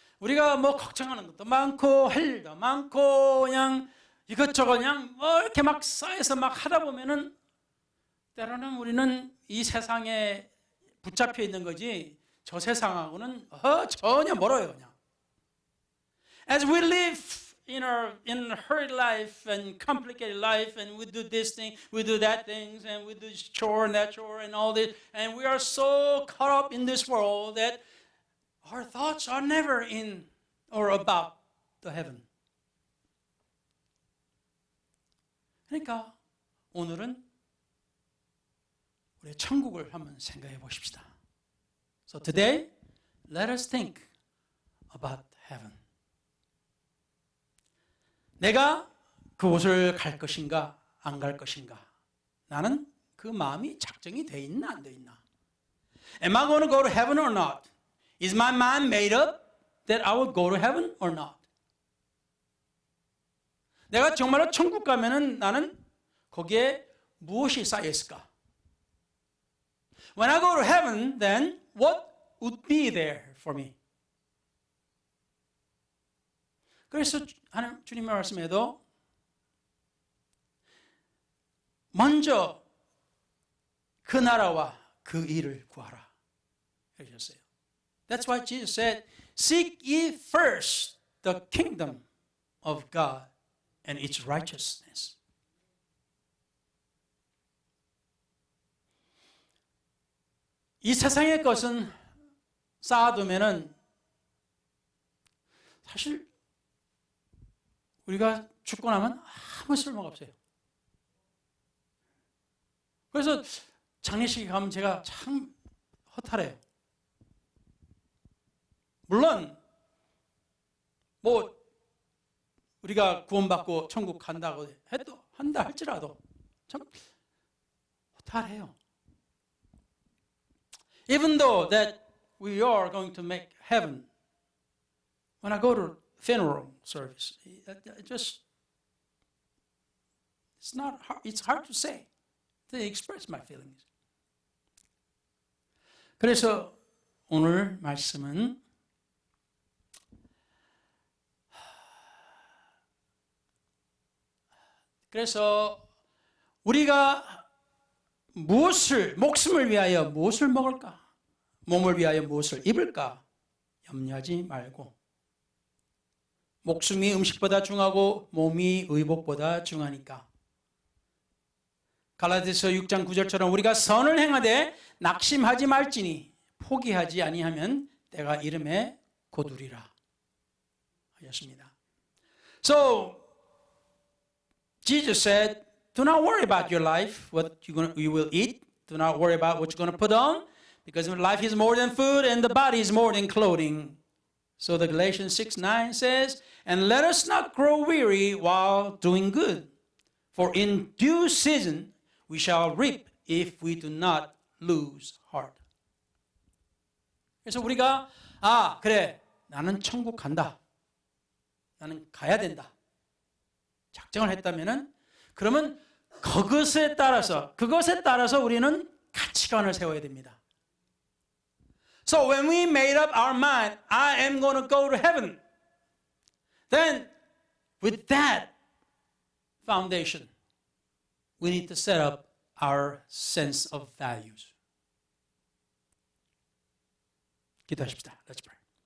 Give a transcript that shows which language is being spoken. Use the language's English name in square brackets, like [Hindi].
[Korean] 우리가 뭐 걱정하는 것도 많고 할 일도 많고 그냥 이것저것 그냥 뭐 이렇게 막 쌓여서 막 하다 보면은 때로는 우리는 이 세상에 붙잡혀 있는 거지 저 세상하고는 전혀 멀어요. 그냥. [English] As we live in a hurried life and complicated life, and we do this thing, we do that things, and we do this chore and that chore and all this, and we are so caught up in this world that our thoughts are never in or about the heaven. [Korean] 그러니까 오늘은 우리 천국을 한번 생각해 보십시다. [English] So today, let us think about heaven. [Korean] 내가 그곳을 갈 것인가 안 갈 것인가? 나는 그 마음이 작정이 돼 있나 안 돼 있나? [English] Am I going to go to heaven or not? Is my mind made up that I will go to heaven or not? [Korean] 내가 정말로 천국 가면은 나는 거기에 무엇이 쌓여 있을까? [English] When I go to heaven, then what would be there for me? [Korean] 그래서 하나님 주님의 말씀에도 먼저 그 나라와 그 일을 구하라 하셨어요. [English] That's why Jesus said, "Seek ye first the kingdom of God and its righteousness." [Korean] 이 세상의 것은 쌓아두면은 사실 우리가 죽고 나면 아무 쓸모가 없어요. 그래서 장례식에 가면 제가 참 허탈해요. 물론 뭐 우리가 구원받고 천국 간다고 한다 할지라도 참 허탈해요. [English] Even though that we are going to make heaven, when I go to funeral service, it's hard to say, to express my feelings. [Korean] 그래서 오늘 말씀은 그래서 우리가 목숨을 위하여 무엇을 먹을까? 몸을 위하여 무엇을 입을까? 염려하지 말고. 목숨이 음식보다 중하고 몸이 의복보다 중하니까. 갈라디아서 6장 9절처럼 우리가 선을 행하되 낙심하지 말지니 포기하지 아니하면 때가 이름에 거두리라 하였습니다. [English] So Jesus said, do not worry about your life, what you will eat. Do not worry about what you're going to put on, because life is more than food and the body is more than clothing. So the Galatians 6:9 says, and let us not grow weary while doing good, for in due season we shall reap if we do not lose heart. [Korean] 그래서 우리가 그래, 나는 천국 간다. 나는 가야 된다. 작정을 했다면은 그러면 그것에 따라서 우리는 가치관을 세워야 됩니다. [English] So when we made up our mind, I am going to go to heaven, then with that foundation, we need to set up our sense of values. [Korean] 기도하십시다. [English] Let's pray.